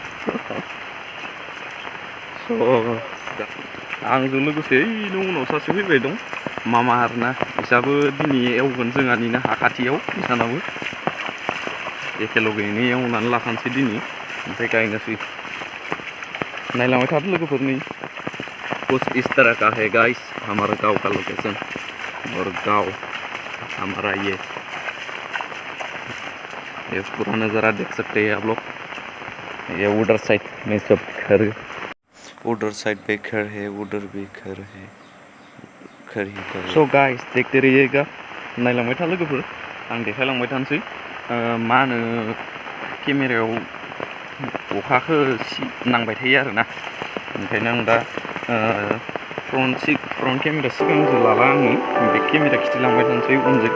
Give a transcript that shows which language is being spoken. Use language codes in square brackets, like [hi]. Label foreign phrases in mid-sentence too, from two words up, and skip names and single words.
[brx] आंजों लोगोसे ओइ उनाव सासे फैबाय दं मामा आरोना. बिसाबो दिनै एवगोन जोंहानिनो हा खाथियाव बिसानाबो. एखेलगैनो एवनानै लाखानोसै दिनै ओमफ्राय गायनोसै. नायलांबाय थादो लोगोफोर नै. [hi] कुछ इस तरह का है गाइस हमारा गांव का लोकेशन. और गांव हमारा ये पूरा नज़ारा देख सकते हैं आप लोग. ये उधर साइड में सब घर, उधर साइड पे घर है, उधर भी घर है. घर ही घर. [en] so guys [hi] देखते रहिएगा. [brx] नायलांबाय था लोगोफोर. आं देखायलांबाय थानोसै. मा होनो केमेरायाव अखाखौ नांबाय थायो आरोना. ओंखायनो आं दा [en] front camera [brx] सिगांजों लाला आङो. [en] back camera [brx] खिथिलांबाय थानोसै उनजों.